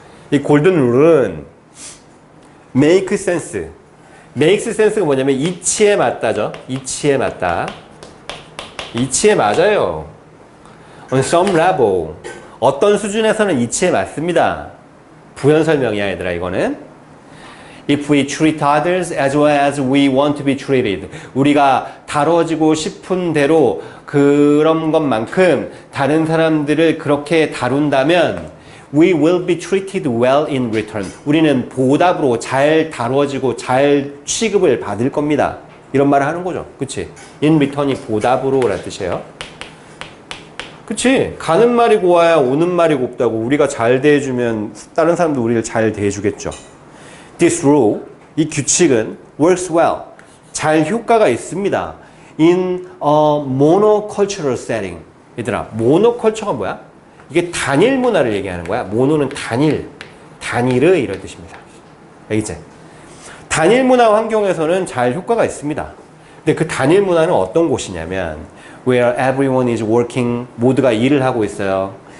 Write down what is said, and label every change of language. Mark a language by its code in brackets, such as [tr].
[ko] 이 골든 룰은 [en] make sense. [ko] make sense가 뭐냐면 이치에 맞다죠. 이치에 맞다. 이치에 맞아요. [en] On some level. [ko] 어떤 수준에서는 이치에 맞습니다. 부연 설명이야 얘들아 이거는. [en] If we treat others as well as we want to be treated. [ko] 우리가 다뤄지고 싶은 대로 그런 것만큼 다른 사람들을 그렇게 다룬다면 [en] we will be treated well in return. [ko] 우리는 보답으로 잘 다뤄지고 잘 취급을 받을 겁니다. 이런 말을 하는 거죠. 그치? in return이 보답으로 라는 뜻이에요. 그치? 가는 말이 고와야 오는 말이 곱다고. 우리가 잘 대해주면 다른 사람도 우리를 잘 대해주겠죠. [en] This rule, [ko] 이 규칙은 [en] works well, [ko] 잘 효과가 있습니다. [en] In a monocultural setting. [ko] 얘들아, monoculture가 뭐야? 이게 단일 문화를 얘기하는 거야. 모노는 단일, 단일의 이런 뜻입니다. 알겠지? 단일 문화 환경에서는 잘 효과가 있습니다. 근데 그 단일 문화는 어떤 곳이냐면 [en] where everyone is working, [ko] 모두가 일을 하고 있어요.